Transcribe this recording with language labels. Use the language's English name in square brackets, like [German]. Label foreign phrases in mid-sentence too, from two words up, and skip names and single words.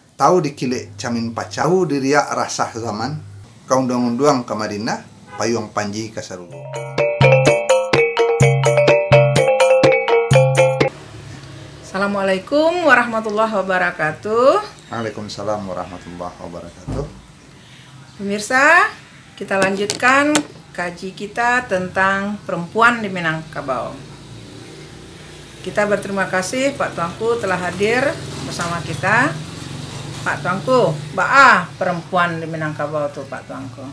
[Minangkabau] tahu dikilik camin pacau diriak rasah zaman, kaundang-undang ke Madinah, payung panji ke Sarulu. [Arabic] السلام عليكم ورحمة الله وبركاته. وعليكم السلام ورحمة الله وبركاته. [Indonesian] Pemirsa, kita lanjutkan kaji kita tentang perempuan di Minangkabau. Kita berterima kasih Pak Tuanku telah hadir bersama kita. [Minangkabau] Pak Tuanku, ba'a perempuan di Minangkabau tuh Pak Tuanku.